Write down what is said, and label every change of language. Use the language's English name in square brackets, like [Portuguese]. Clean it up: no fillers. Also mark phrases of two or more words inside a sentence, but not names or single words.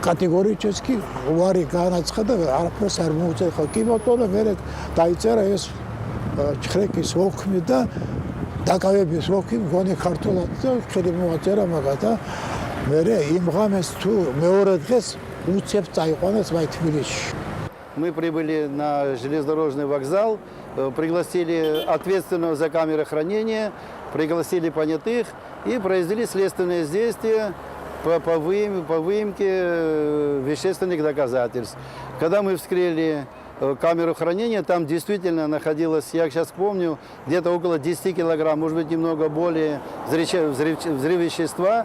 [Georgian] კატეგორიჩეს კი უარი განაცხადა არაფერს არ მოუწევ ხო კი ბატონო მე დაიწერა ეს ჩხრეკის ოქმი და დაკავების ოქმი მგონი ქართულად და ხელი მოაწერა მაგას და მე იმ ღამეს თუ მეორე დღეს უცებ წაიყვანეს მაი თბილისში. [Russian] Мы прибыли на железнодорожный вокзал, пригласили ответственного за камеры хранения, пригласили понятых и произвели следственные действия по выемке вещественных доказательств. Когда мы вскрыли камеру хранения, там действительно находилось, я сейчас помню, где-то около 10 килограмм, может быть, немного более взрыв вещества.